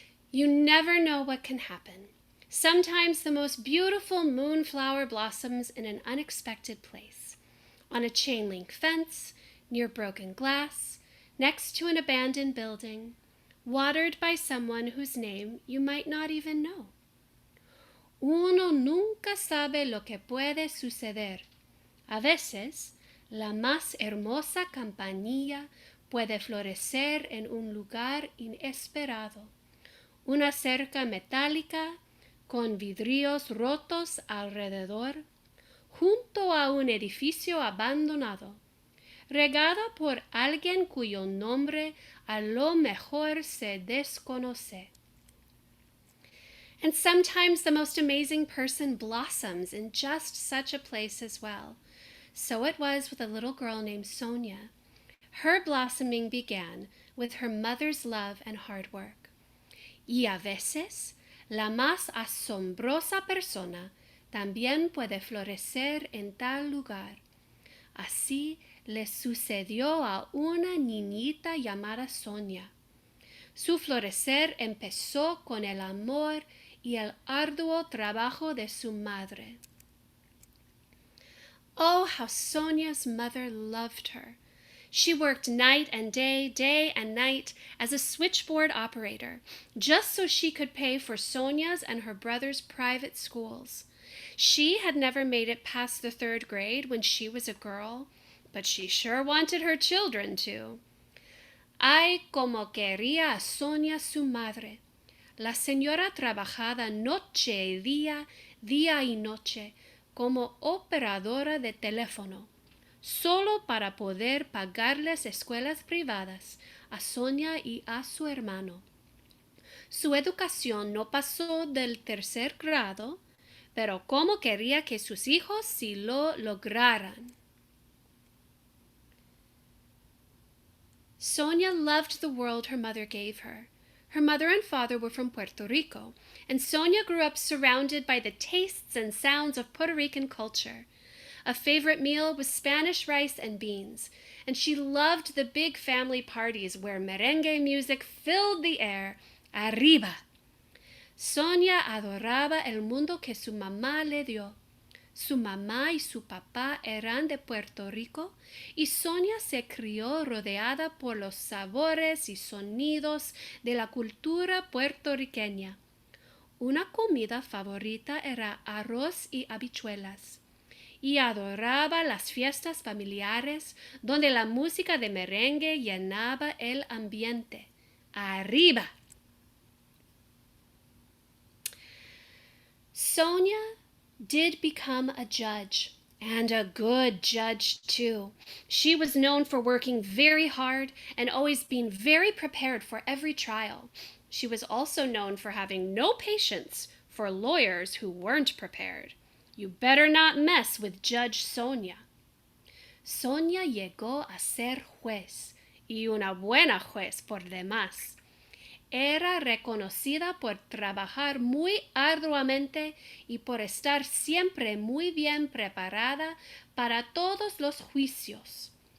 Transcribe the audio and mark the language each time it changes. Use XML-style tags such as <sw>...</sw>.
<en>You never know what can happen. Sometimes the most beautiful moonflower blossoms in an unexpected place. On a chain link fence, near broken glass, next to an abandoned building, watered by someone whose name you might not even know.</en> <es>Uno nunca sabe lo que puede suceder. A veces, la más hermosa campanilla puede florecer en un lugar inesperado. Una cerca metálica con vidrios rotos alrededor, junto a un edificio abandonado, regada por alguien cuyo nombre a lo mejor se desconoce.</es> <en>And sometimes the most amazing person blossoms in just such a place as well. So it was with a little girl named Sonia. Her blossoming began with her mother's love and hard work.</en> <es>Y a veces, la más asombrosa persona también puede florecer en tal lugar. Así le sucedió a una niñita llamada Sonia. Su florecer empezó con el amor y el arduo trabajo de su madre.</es> <en>Oh, how Sonia's mother loved her. She worked night and day and night as a switchboard operator, just so she could pay for Sonia's and her brother's private schools. She had never made it past the 3rd grade when she was a girl, but she sure wanted her children to.</en> <es>Ay, como quería a Sonia su madre. La señora trabajaba noche y día y noche, como operadora de teléfono, solo para poder pagarles escuelas privadas a Sonia y a su hermano. Su educación no pasó del 3er grado, pero como quería que sus hijos sí lo lograran.</es> <en>Sonia loved the world her mother gave her. Her mother and father were from Puerto Rico, and Sonia grew up surrounded by the tastes and sounds of Puerto Rican culture. A favorite meal was Spanish rice and beans, and she loved the big family parties where merengue music filled the air.</en> <es>Arriba! Sonia adoraba el mundo que su mamá le dio. Su mamá y su papá eran de Puerto Rico y Sonia se crió rodeada por los sabores y sonidos de la cultura puertorriqueña. Una comida favorita era arroz y habichuelas y adoraba las fiestas familiares donde la música de merengue llenaba el ambiente. ¡Arriba!</es> <en>Sonia did become a judge, and a good judge too. She was known for working very hard and always being very prepared for every trial. She was also known for having no patience for lawyers who weren't prepared. You better not mess with Judge Sonia.</en> <es>Sonia llegó a ser juez, y una buena juez por demás. Era reconocida por trabajar muy arduamente y por estar siempre muy bien preparada para todos los juicios.</es>